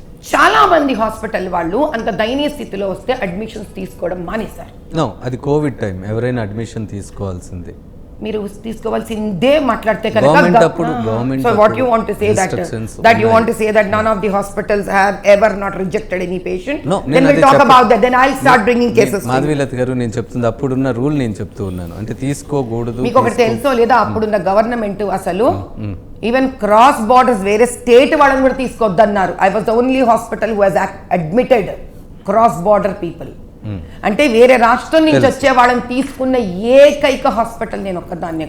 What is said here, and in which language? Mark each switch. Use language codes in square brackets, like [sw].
[te] చాలా మంది హాస్పిటల్ వాళ్ళు అంత దయనీయ స్థితిలో వస్తే అడ్మిషన్స్ తీసుకోవడం మానేశారు. నో, అది కోవిడ్ టైం, ఎవరైనా అడ్మిషన్ తీసుకోవాల్సిందే. మీరు తీసుకోవాల్సిందే మాట్లాడితే [en] Government [te] కనుక. So what [en] You want to say that you want to say that none of the hospitals have ever not rejected any patient? No, then we'll talk about that. Then I'll start bringing cases. [te] Madhavilatha గారు, నేను చెప్తుంది అప్పుడున్న rule నేను చెప్తూ ఉన్నాను, అంటే తీసుకోకూడదు. మీకు ఒకటి తెలుసో లేదా, అప్పుడున్న గవర్నమెంట్ అసలు ఈవెన్ క్రాస్ బార్డర్స్ వేరే స్టేట్ వాళ్ళని కూడా తీసుకోవద్దన్నారు. [en] I was the only hospital who has admitted cross border people. [te] అంటే వేరే రాష్ట్రం నుంచి వచ్చే వాళ్ళని తీసుకున్న ఏకైక హాస్పిటల్ నేను ఒక్కదాన్నే.